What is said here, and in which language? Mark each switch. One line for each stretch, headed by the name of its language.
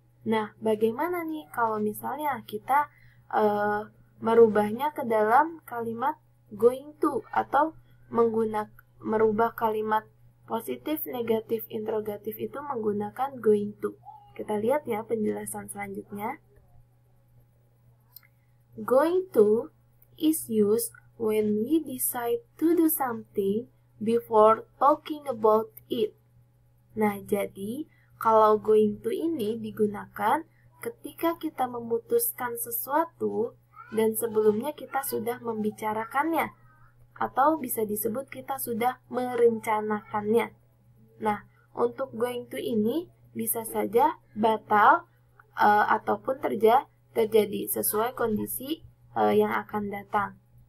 Indonesian: Nah, bagaimana nih kalau misalnya kita merubahnya ke dalam kalimat going to atau merubah kalimat positif, negatif, interrogatif itu menggunakan going to. Kita lihat ya penjelasan selanjutnya.
English: Going to is used when we decide to do something before talking about it.
Indonesian: Nah, jadi kalau going to ini digunakan ketika kita memutuskan sesuatu dan sebelumnya kita sudah membicarakannya, atau bisa disebut kita sudah merencanakannya. Nah, untuk going to ini bisa saja batal ataupun terjadi sesuai kondisi yang akan datang.